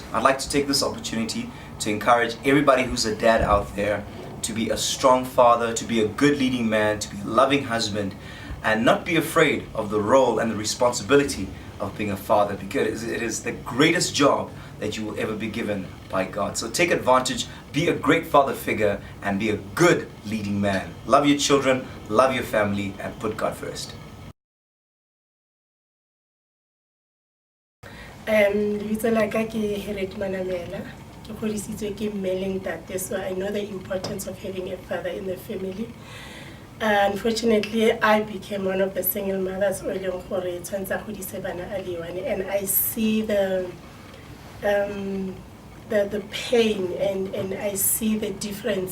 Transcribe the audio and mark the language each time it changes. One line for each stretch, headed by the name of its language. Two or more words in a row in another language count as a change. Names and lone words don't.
English: I'd like to take this opportunity to encourage everybody who's a dad out there to be a strong father, to be a good leading man, to be a loving husband, and not be afraid of the role and the responsibility of being a father, because it is the greatest job that you will ever be given by God. So take advantage, be a great father figure, and be a good leading man. Love your children, love your family, and put God first.
Southern Sotho: Lebitso la ka ke Harriet Manamela. Ke godisitswe ke mme le ntate,
English: so I know the importance of having a father in the family. Unfortunately, I became one of the single mothers early on, and I see the pain and I see the difference.